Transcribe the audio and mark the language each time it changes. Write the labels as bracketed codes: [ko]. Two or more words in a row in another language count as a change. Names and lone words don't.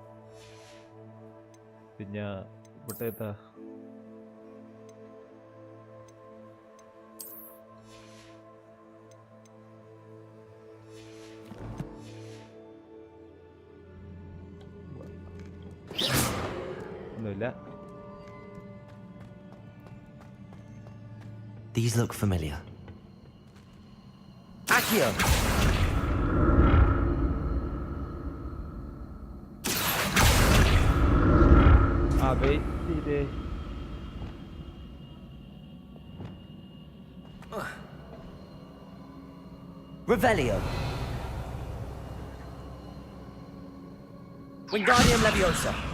[ml] പിന്നെ ഇവിടെ ഏതാ? ഒന്നുമില്ല. [en] These look familiar. [la] Accio! [ml] വെയിറ്റ് ചെയ്തേ. [la] Revelio. Wingardium Leviosa.